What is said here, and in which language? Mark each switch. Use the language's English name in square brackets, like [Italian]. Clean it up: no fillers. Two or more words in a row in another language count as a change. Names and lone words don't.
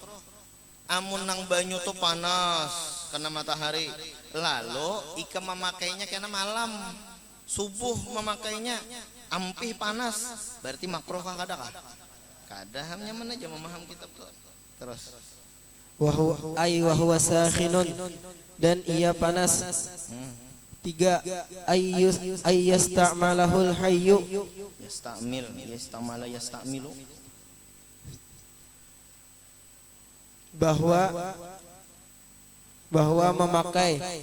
[Banjar] Amun nang banyu tuh panas kena matahari, lalu ikam memakainya kena malam subuh memakainya ampih panas, berarti makruh kah kada kah? Kada, hamnya mana aja memaham kitab tuh. Terus [Arabic] وهو ساخن, [Banjar] dan ia panas. [Arabic] 3. أن يستعمله الحي, yastamilu [Banjar] bahwa memakai